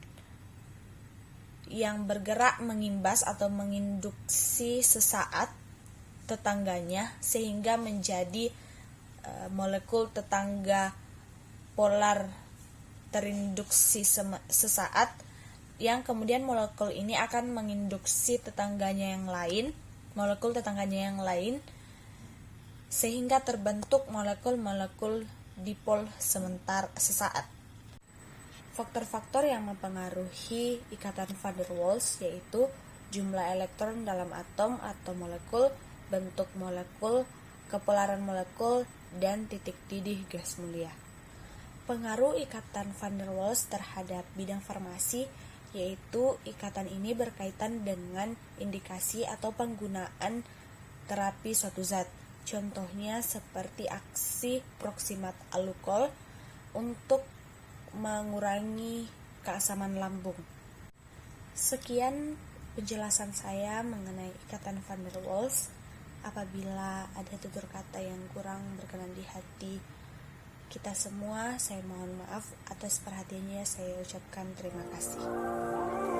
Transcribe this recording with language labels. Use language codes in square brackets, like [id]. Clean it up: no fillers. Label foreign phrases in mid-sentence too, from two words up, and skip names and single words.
[id] yang bergerak mengimbas atau menginduksi sesaat tetangganya sehingga menjadi molekul tetangga polar terinduksi sesaat, yang kemudian molekul ini akan menginduksi molekul tetangganya yang lain, sehingga terbentuk molekul-molekul dipol sesaat. Faktor-faktor yang mempengaruhi ikatan van der Waals yaitu jumlah elektron dalam atom atau molekul, bentuk molekul, kepolaran molekul, dan titik didih gas mulia. Pengaruh ikatan van der Waals terhadap bidang farmasi yaitu ikatan ini berkaitan dengan indikasi atau penggunaan terapi suatu zat. Contohnya seperti aksi proksimat alkohol untuk mengurangi keasaman lambung. Sekian penjelasan saya mengenai ikatan van der Waals. Apabila ada tutur kata yang kurang berkenan di hati kita semua, saya mohon maaf. Atas perhatiannya saya ucapkan terima kasih.